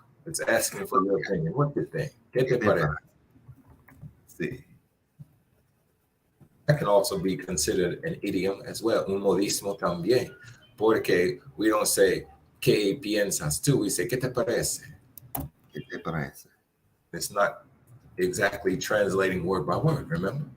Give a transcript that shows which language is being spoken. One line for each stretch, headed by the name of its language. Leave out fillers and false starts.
English: It's asking for your opinion. What you think?
Spanish: ¿Qué te parece? Sí.
English: That can also be considered an idiom as well.
Spanish: Un modismo también. Porque
English: we don't say,
Spanish: ¿qué piensas tú?
English: We say,
Spanish: ¿qué te parece? ¿Qué te parece?
English: It's not exactly translating word by word, remember?